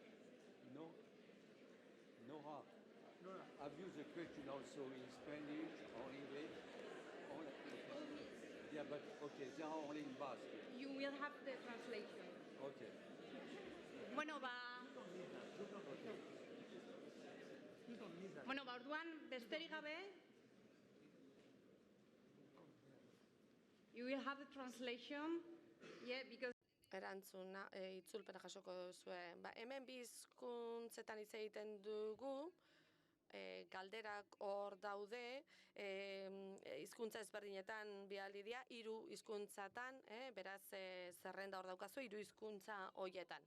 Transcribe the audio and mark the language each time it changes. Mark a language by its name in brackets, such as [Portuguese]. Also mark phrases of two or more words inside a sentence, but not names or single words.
[English] Nora, have you the question also in Spanish Yeah, but okay, [French] c'est en ligne basque. [English] You will have the translation. Okay. [Basque] Bueno, orduan, besterik gabe, [English] you will have the translation, yeah, because... [Basque] Erantzuna, itzulpena jasoko duzue. Hemen bi hizkuntzetan hitz egiten dugu, galderak hor daude, hizkuntza ezberdinetan bidali dira, 3 hizkuntzatan, beraz zerrenda hor daukazu 3 hizkuntza hoietan.